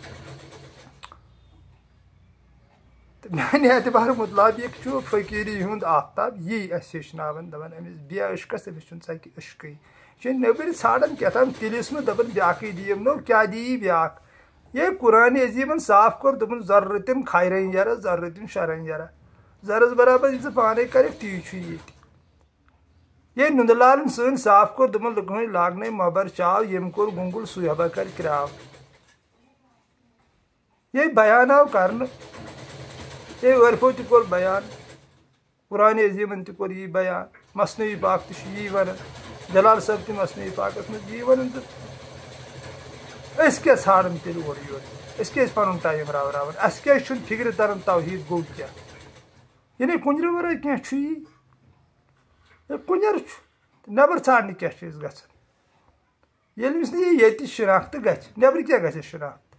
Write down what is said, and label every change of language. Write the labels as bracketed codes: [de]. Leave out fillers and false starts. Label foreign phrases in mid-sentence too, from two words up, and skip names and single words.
[ks] تہٕ میانہِ اعتبار مُطابق چھُ فقیٖری ہُنٛد آفتاب یی اَسہِ ہیٚچھناوان دَپان أمِس بے عشقس أمِس چھُنہٕ ژَکہِ عشقٕے یہِ چھِ نیٚبٕرۍ ژھانڈان کیٛاہتام تِلِسمہٕ دَپان بیٛاکھٕے دِیِم نو کیٛاہ دِیی بیٛاکھ یہ قرآنِ عظیٖمن صاف کوٚر دوٚپُن ضرورتن خیرن یرا ضرورتن شرن یرا زرس برابر یہِ ژٕ پانے کَرکھ تی چھُ ییٚتہِ یہ نُندٕ لالن سٲنۍ صاف کوٚر دوٚپُن لُکہٕ لاگنے مۄبر چاو ییٚمۍ کوٚر گُنگُل سُے ہبا کر کراو یہ بیان آو کرنہٕ یہ عٲرفو تہِ کوٚر بیان قرآنِ عظیٖمن تہِ کوٚر یی بیان مثنوی پاک تہِ چھُ یی ونان جلال صٲب تہِ مثنوی پاکس منٛز یی ونان تہٕ أسۍ کیٛاہ ژھانڈان تیٚلہِ اورٕ یورٕ أسۍ کیٛازِ پنُن ٹایم راوراوان اَسہِ کیٛازِ چھُنہٕ فِکرِ تران توحیٖد گوٚو کیٛاہ یعنی کُنجرٕ ورٲے کینٛہہ چھُ یی ہے کُنجر چھُ تہٕ نیٚبر ژھانڈنہِ کیٛاہ چھِ أسۍ گژھان ییٚلہِ أمِس نہٕ یہِ ییٚتہِ شناختہٕ گژھِ نیٚبرٕ کیٛاہ گژھٮ۪س شناخت